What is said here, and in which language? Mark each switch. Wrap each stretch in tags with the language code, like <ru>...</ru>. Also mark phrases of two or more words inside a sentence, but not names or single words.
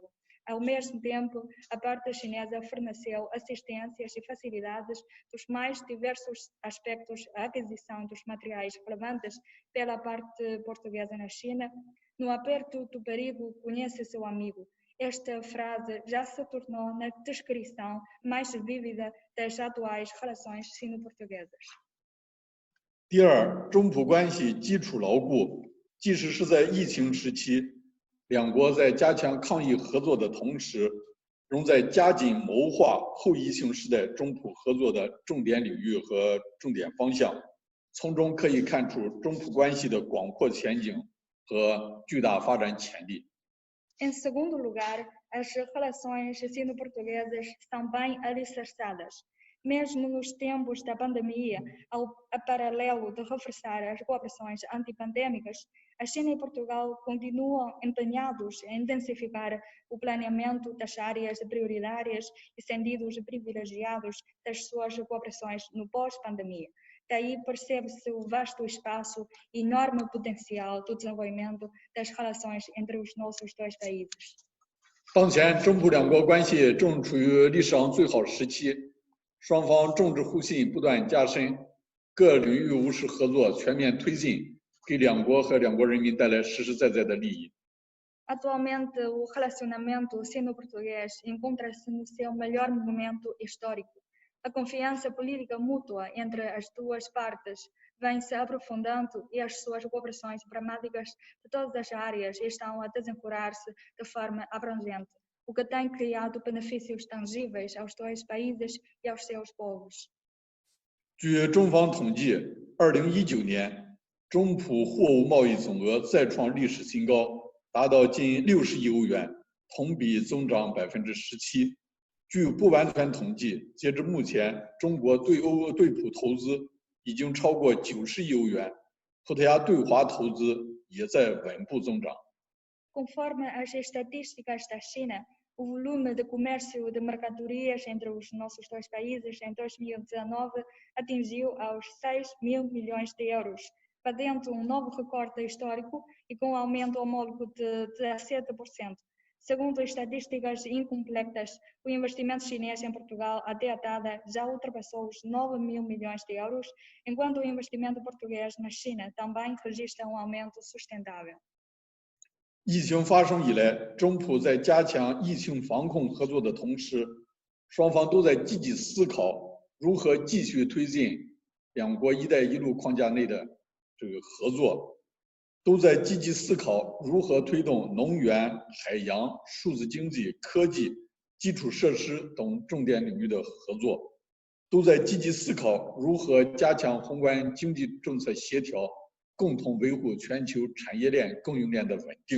<pt>Ao mesmo tempo, a parte chinesa forneceu assistências e facilidades dos mais diversos aspectos à aquisição dos materiais relevantes pela parte portuguesa na China. No aperto do perigo, conhece seu amigo. Esta frase já se tornou na descrição mais vívida das atuais relações sino-portuguesas.</pt> <zh>第二，中葡关系基础牢固，即使是在疫情时期，两国在加强抗疫合作的同时，仍在加紧谋划后疫情时代中葡合作的重点领域和重点方向。从中可以看出中葡关系的广阔前景和巨大发展潜力。</zh> <pt>Em segundo lugar, as relações sino-portuguesas são bem alicerçadas. Mesmo nos tempos da pandemia, a paralelo de reforçar as cooperações antipandêmicas, a China e Portugal continuam empenhados em intensificar o planeamento das áreas prioritárias e sentidos privilegiados das suas cooperações no pós-pandemia. Daí percebe-se o vasto espaço e enorme potencial do desenvolvimento das relações entre os nossos dois países.</pt> <zh>当前，中葡两国关系正处于历史上最好时期，双方政治互信不断加深，各领域务实合作全面推进，给两国和两国人民带来实实在在的利益。</zh> <pt>Atualmente, o relacionamento sino-português encontra-se no seu melhor momento histórico. A confiança política mútua entre as duas partes vem se aprofundando e as suas cooperações pragmáticas de todas as áreas estão a desenvolver-se de forma abrangente, o que tem criado benefícios tangíveis aos dois países e aos seus povos.</pt> <zh>据中方统计，2019年，中葡货物贸易总额再创历史新高，达到近60亿欧元，同比增长17%。据不完全统计，截至目前，中国对葡投资已经超过90亿欧元，葡萄牙对华投资也在稳步增长。</zh> <pt>Conforme as estatísticas da China, o volume de comércio de mercadorias entre os nossos dois países em 2019 atingiu aos 6 mil milhões de euros, batendo novo recorde histórico e com aumento homólogo de 17%. Segundo estatísticas incompletas, o investimento chinês em Portugal até a data já ultrapassou os 9 mil milhões de euros, enquanto o investimento português na China também registra aumento sustentável.</pt> <zh>疫情发生以来，中葡在加强疫情防控合作的同时，双方都在积极思考如何继续推进两国“一带一路”框架内的合作，都在积极思考如何推动能源、海洋、数字经济、科技、基础设施等重点领域的合作，都在积极思考如何加强宏观经济政策协调，共同维护全球产业链供应链的稳定。</zh>